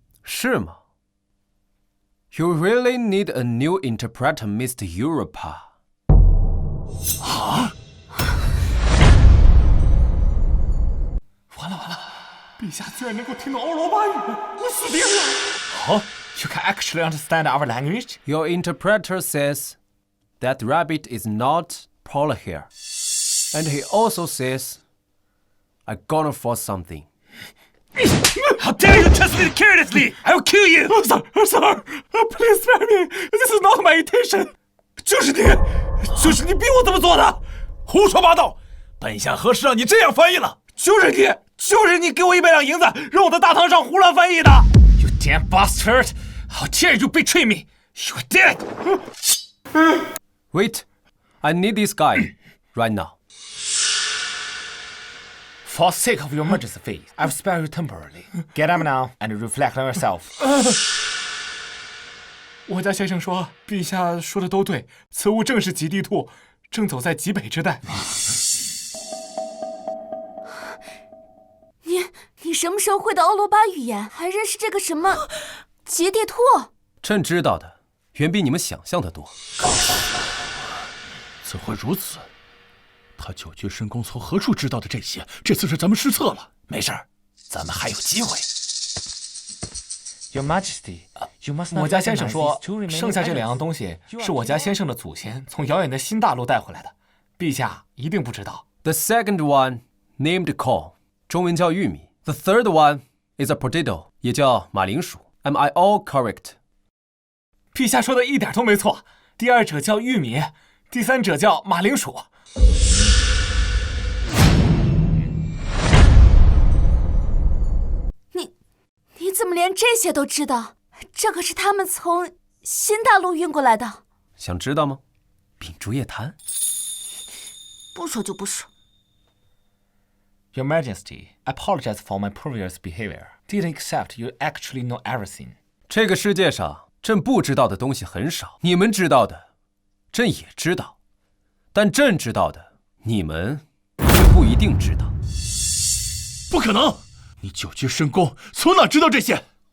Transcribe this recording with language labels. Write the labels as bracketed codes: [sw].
[zh] 是吗 [en] ？You really need a new interpreter, Mr. Europa。 [zh] 啊！完了，陛下居然能够听懂欧罗巴语，我死定了！好 [en] ，You can actually understand our language? Your interpreter says that rabbit is not polar hair, and he also says, "I'm gonna force something." How dare you trust me carelessly! I will kill you! Sir, please spare me. This is not my intention. [zh] 就是你逼我这么做的！胡说八道！本相何时让你这样翻译了？就是你给我100两银子，让我在大堂上胡乱翻译的 ！ [en] You damn bastard! How dare you betray me? You're dead! Wait, I need this guy right now. For the sake of your majesty's faith, I will spare you temporarily. Get up now and reflect on yourself. [zh] 我家先生说，陛下说的都对，此物正是极地兔，正走在极北之带。你什么时候会的欧罗巴语言？还认识这个什么极地兔？朕知道的远比你们想象的多。怎会如此？他久居深宫，从何处知道的这些？这次是咱们失策了。没事儿，咱们还有机会。 [en] Your Majesty, you must not. [zh] 我家先生说，剩下这2样东西是我家先生的祖先从遥远的新大陆带回来的，陛下一定不知道。 [en] The second one named corn， [zh] 中文叫玉米。 [en] The third one is a potato， [zh] 也叫马铃薯。 [en] Am I all correct？ [zh] 陛下说的一点都没错。第2者叫玉米，第3者叫马铃薯。你怎么连这些都知道？这可是他们从新大陆运过来的。想知道吗？秉烛夜谈。不说就不说。 [en] Your Majesty, I apologize for my previous behavior. Didn't accept you actually know everything. [zh] 这个世界上，朕不知道的东西很少，你们知道的，朕也知道，但朕知道的，你们却不一定知道。不可能！你久居深宫，从哪知道这些？